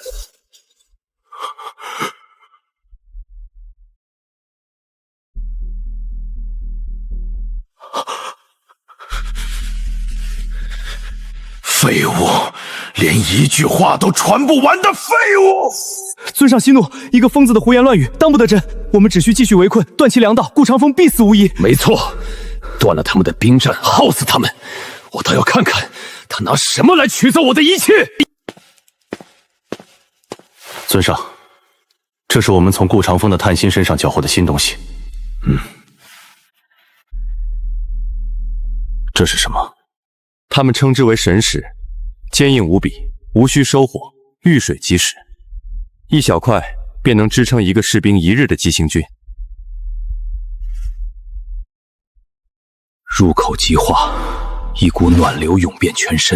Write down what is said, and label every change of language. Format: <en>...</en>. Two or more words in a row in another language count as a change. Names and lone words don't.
<zh>废物，连一句话都传不完的废物！尊上息怒，一个疯子的胡言乱語，當不得真。我們只需繼續圍困，斷其糧道，顧長風必死無疑。沒錯，斷了他們的兵站，耗死他們。我倒要看看他拿什麼來取走我的一切。尊上，這是我們從顧長風的探心身上繳獲的新東西。這是什麼？他們稱之為神石，堅硬無比，無需收火，遇水即死。一小塊便能支撐一個士兵一日的急行軍。入口即化，一股暖流湧遍全身。</zh>